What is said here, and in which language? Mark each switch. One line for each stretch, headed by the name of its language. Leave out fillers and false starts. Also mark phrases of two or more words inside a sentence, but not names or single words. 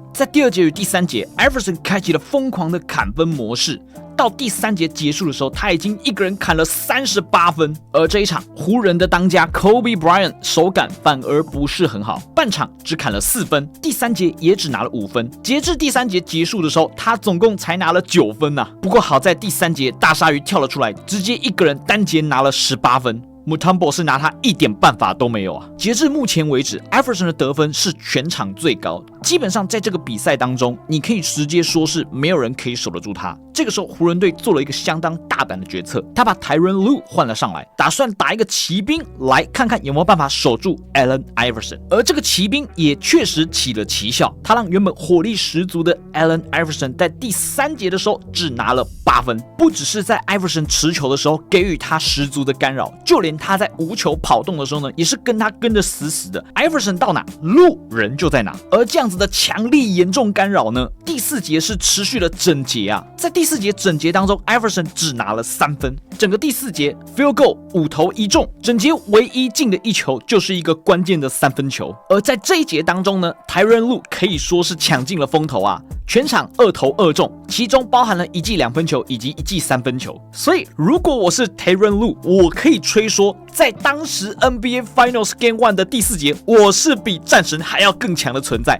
Chinese: 在第二節與第三節， Iverson 開啟了瘋狂的砍分模式。到第三節結束的時候，他已經一個人砍了38分。而這一場，湖人的當家 Kobe Bryant 手感反而不是很好，半場只砍了4分，第三節也只拿了5分。截至第三節結束的時候，他總共才拿了9 分吶。不過好在第三節大鯊魚跳了出來，直接一個人單節拿了18分。Mutombo 是拿他一點辦法都沒有啊！截至目前為止 ，Iverson 的得分是全場最高，基本上在這個比賽當中，你可以直接說是沒有人可以守得住他。這個時候，湖人隊做了一個相當大膽的決策，他把 Tyronn Lue 換了上來，打算打一個騎兵來看看有沒有辦法守住 Allen Iverson。而這個騎兵也確實起了奇效，他讓原本火力十足的 Allen Iverson 在第三節的時候只拿了8分，不只是在 Iverson 持球的時候給予他十足的干擾，就連他在無球跑動的時候呢，也是跟他跟得死死的。Iverson 到哪，路人就在哪。而這樣子的強力嚴重干擾呢，第四節是持續了整節啊。在第四節整節當中 ，Iverson 只拿了3分。整個第四節
English: field goal
Chinese: 5 投1中，整節唯一進的一球就是一個關鍵的3分球。而在這一節當中呢，Tyronn Lue 可以說是搶盡了風頭啊。全場2投2中，其中包含了1記2分球以及1記3分球。所以，如果我是 Tyronn Lue， 我可以吹說，在當時 NBA Finals Game 1的第4節，我是比戰神還要更強的存在。